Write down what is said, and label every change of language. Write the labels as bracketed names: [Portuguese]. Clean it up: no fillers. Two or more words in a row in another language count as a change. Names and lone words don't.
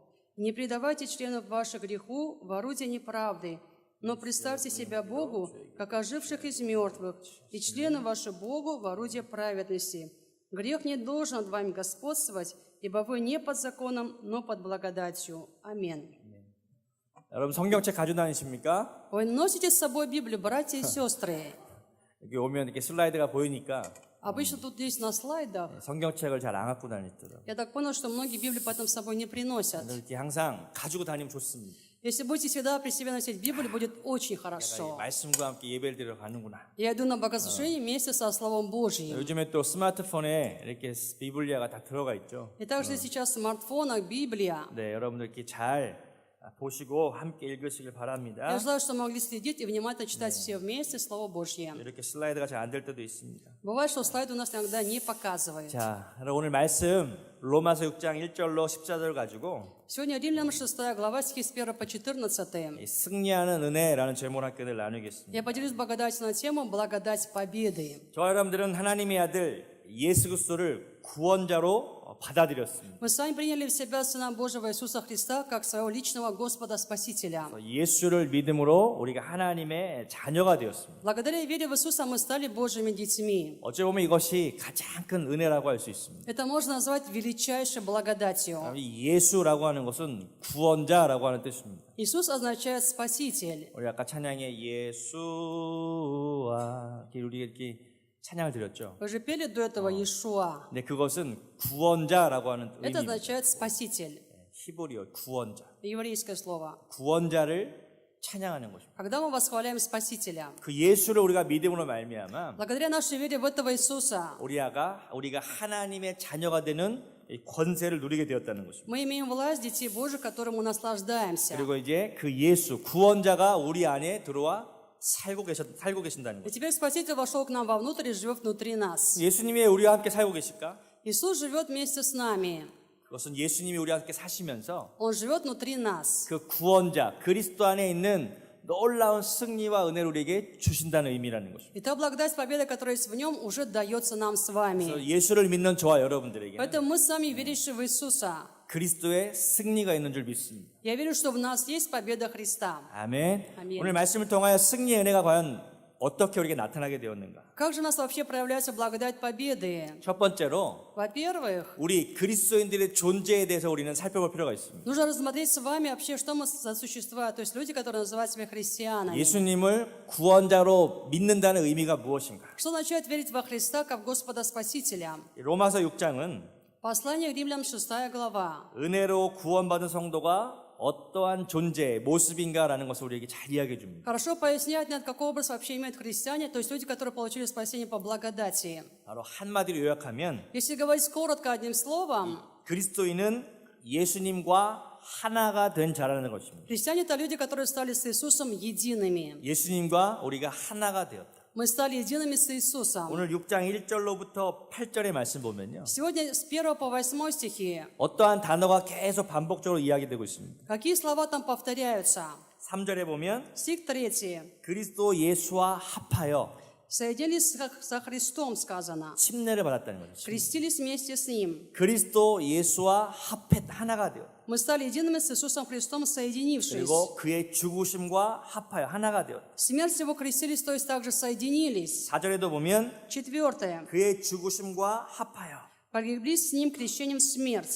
[Russian] Не предавайте членов ваших греху в орудие неправды, но представьте себя Богу, как оживших из мертвых, и члены ваши Богу в орудие праведности. Грех не должен над вами господствовать, ибо вы не под законом, но под благодатью. Аминь. [Korean] 여러분 성경책 가지고 다니십니까? [Russian] Вы носите с собой Библию, братья и сестры. [Korean] 여기 오면 이렇게 슬라이드가 보이니까 [Russian] Обычно тут есть на слайдах. [Korean] 성경책을 잘 안 갖고 다니더라고요. [Russian] Я так понял, что многие Библии потом с собой не приносят. [Korean] 이렇게 항상 가지고 다니면 좋습니다. [Russian] Если будете всегда при себе носить Библию, будет очень [Korean] 내가 이 [Russian] хорошо. [Korean] 말씀과 함께 예배를 드리러 가는구나. [Russian] Я иду на богослужение вместе со Словом Божьим. [Korean] 요즘에 또 스마트폰에 이렇게 비블리아가 다 들어가 있죠. [Russian] И также сейчас в смартфонах Библия. [Korean] 네, 여러분들 이렇게 잘 보시고 함께 읽으시길 바랍니다. [Russian] Я желаю, что могли следить и внимательно читать все вместе Слово Божье. [Korean] 이렇게 슬라이드가 잘 안 될 때도 있습니다. [Russian] Бывает, что слайд у нас иногда не показывает. [Korean] 자, 오늘 말씀 로마서 6장 1절로 14절 가지고 [Russian] Сегодня Римлянам 6 глава, стихи с 1 по 14. [Korean] 이 승리하는 은혜라는 제목으로 함께 나누겠습니다. [Russian] Я поделюсь благодатью на тему «Благодать победы». [Korean] 저와 여러분들은 하나님의 아들 예수 그리스도를 구원자로 받아들였습니다. [Russian] Мы с вами приняли в себя Сына Божьего Иисуса Христа как своего личного Господа Спасителя. [Korean] 예수를 믿음으로 우리가 하나님의 자녀가 되었습니다. [Russian] Благодаря вере в Иисуса мы стали Божьими детьми. [Korean] 어찌 보면 이것이 가장 큰 은혜라고 할 수 있습니다. [Russian] Это можно назвать величайшей благодатью. [Korean] 이 예수라고 하는 것은 구원자라고 하는 뜻입니다. [Russian] Иисус означает Спаситель. [Korean] 우리 아까 찬양에 예수와 우리 이렇게 찬양을 드렸죠. [Russian] Вы же пели до этого Иешуа. [Korean] 근데 그것은 구원자라고 하는 [Russian] Это [Korean] 의미입니다. [Russian] означает Спаситель. [Korean] 히브리어 구원자. [Russian] Еврейское слово. [Korean] 구원자를 찬양하는 것입니다. [Russian] Когда мы восхваляем Спасителя, [Korean] 그 예수를 우리가 믿음으로 말미암아 [Russian] благодаря нашей вере в этого Иисуса, [Korean] 우리가 하나님의 자녀가 되는 이 권세를 누리게 되었다는 것입니다. [Russian] мы имеем власть детей Божьих, которым мы наслаждаемся. [Korean] 그리고 이제 그 예수 구원자가 우리 안에 들어와 살고 계신다는 [Russian] И [Korean] 거죠. [Russian] теперь Спаситель вошел к нам вовнутрь и живет внутри нас. [Korean] 예수님이 우리와 함께 살고 계실까? [Russian] Иисус живет вместе с нами. [Korean] 그것은 예수님이 우리와 함께 사시면서 [Russian] Он живет внутри нас. [Korean] 그 구원자 그리스도 안에 있는 놀라운 승리와 은혜를 우리에게 주신다는 의미라는 것입니다. [Russian] И та благодать победы, которая есть в нем, уже дается нам с [Korean] 그래서 [Russian] вами. [Korean] 예수를 믿는 저와 여러분들에게 [Russian] Поэтому мы с вами, верящие в Иисуса, [Korean] 그리스도의 승리가 있는 줄 믿습니다. [Russian] я верю, что в нас есть победа Христа. [Korean] 아멘. 아멘. 오늘 말씀을 통하여 승리의 은혜가 과연 어떻게 우리에게 나타나게 되었는가? [Russian] Как же у нас вообще проявляется благодать победы? [Korean] 첫 번째로 [Russian] Во-первых, [Korean] 우리 그리스도인들의 존재에 대해서 우리는 살펴볼 필요가 있습니다. [Russian] нужно рассмотреть с вами вообще, что мы за существа, то есть люди, которые называют себя христианами. [Korean] 예수님을 구원자로 믿는다는 의미가 무엇인가? [Russian] Что означает верить во Христа как Господа Спасителя? [Korean] 로마서 6장은 [Russian] Послание к Римлянам 6 глава. [Korean] 은혜로 구원받은 성도가 어떠한 존재, 모습인가라는 것을 우리에게 잘 이야기해 줍니다. [Russian] Хорошо поясняет, нет, какой образ вообще имеют христиане, то есть люди, которые получили спасение по благодати. [Korean] 바로 한마디로 요약하면 [Russian] Если говорить коротко одним словом, [Korean] 그리스도인은 예수님과 하나가 된 자라는 것입니다. [Russian] христиане — это люди, которые стали с Иисусом едиными. [Korean] 예수님과 우리가 하나가 되었다. [Russian] Мы стали едиными с Иисусом. [Korean] 오늘 6장 1절로부터 8절의 말씀 보면요. [Russian] Сегодня с 1 по 8 стихи, [Korean] 어떠한 단어가 계속 반복적으로 이야기되고 있습니다. [Russian] какие слова там повторяются? [Korean] 3절에 보면 [Russian] Стих 3. [Korean] 그리스도 예수와 합하여 [Russian] Соединились со Христом, сказано. [Korean] 침례를 받았다는 거죠. [Russian] Крестились вместе с Ним. [Korean] 그리스도 예수와 합해 하나가 되었다. [Russian] Мы стали едиными с Иисусом Христом, соединившись. [Korean] 그리고 그의 죽으심과 합하여 하나가 되었다. [Russian] Смерть Его крестились, то есть также соединились. [Korean] 4절에도 보면 [Russian] 4. [Korean] 그의 죽으심과 합하여 [Russian] Погреблись с Ним крещением в смерть.